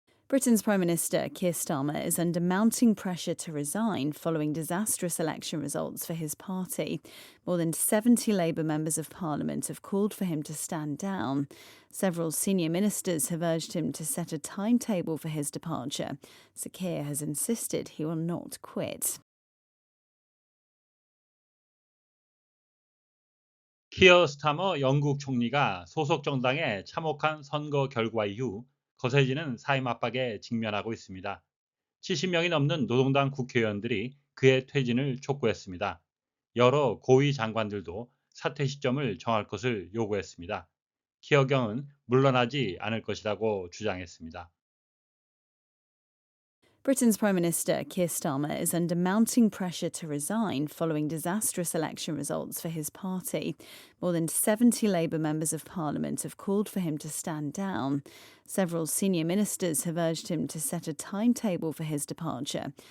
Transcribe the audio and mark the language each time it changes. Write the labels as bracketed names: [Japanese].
[English] Britain's Prime Minister Keir Starmer is under mounting pressure to resign following disastrous election results for his party. More than 70 Labour members of Parliament have called for him to stand down. Several senior ministers have urged him to set a timetable for his departure. Sir Keir has insisted he will not quit. [Korean] 키어 스타머 영국 총리가 소속 정당의 참혹한 선거 결과 이후 거세지는 사임 압박에 직면하고 있습니다. 70명이 넘는 노동당 국회의원들이 그의 퇴진을 촉구했습니다. 여러 고위 장관들도 사퇴 시점을 정할 것을 요구했습니다. 키어 경은 물러나지 않을 것이라고 주장했습니다. [English] Britain's Prime Minister Keir Starmer is under mounting pressure to resign following disastrous election results for his party. More than 70 Labour members of Parliament have called for him to stand down. Several senior ministers have urged him to set a timetable for his departure.